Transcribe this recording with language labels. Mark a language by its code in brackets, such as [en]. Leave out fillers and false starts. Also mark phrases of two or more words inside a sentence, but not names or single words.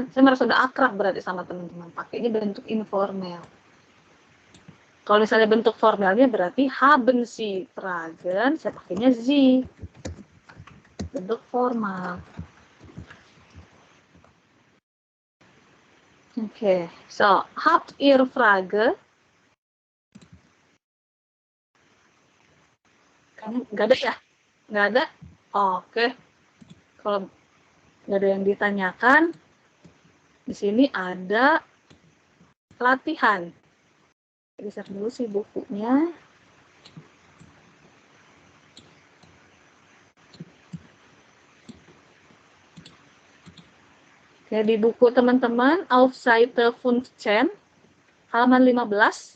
[id] Saya merasa udah akrab berarti sama teman-teman. Pakainya bentuk informal. Kalau misalnya bentuk formalnya berarti [de] haben Sie Fragen, [id] saya pakainya Sie. Bentuk formal. Oke, [de] so, habt ihr Frage? [id] Nggak ada ya? Nggak ada? Oke. Kalau nggak ada yang ditanyakan, di sini ada latihan. Geser dulu sih bukunya. Oke, di buku teman-teman, [de] auf Seite 15, [id] halaman 15.